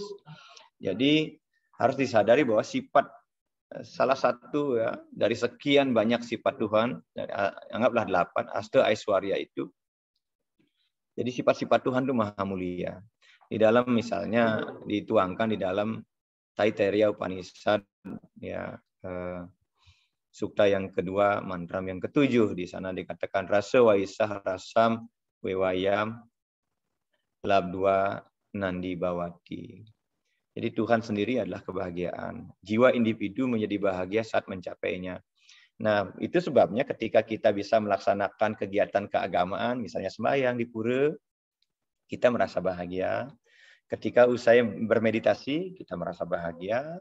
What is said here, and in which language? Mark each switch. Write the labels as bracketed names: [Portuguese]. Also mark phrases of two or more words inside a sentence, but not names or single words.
[Indonesian] Jadi harus disadari bahwa sifat salah satu ya dari sekian banyak sifat Tuhan, anggaplah 8 Asta Aishwarya itu. Jadi sifat-sifat Tuhan itu maha mulia. Di dalam misalnya dituangkan di dalam Taittiriya Upanishad ya sukta yang kedua, mantra yang ketujuh, di sana dikatakan [Sanskrit] rasa waisah rasam wewayam labdua nandi bawati. [Indonesian] Jadi Tuhan sendiri adalah kebahagiaan. Jiwa individu menjadi bahagia saat mencapainya. Nah, itu sebabnya ketika kita bisa melaksanakan kegiatan keagamaan, misalnya sembahyang di pura, kita merasa bahagia. Ketika usai bermeditasi, kita merasa bahagia.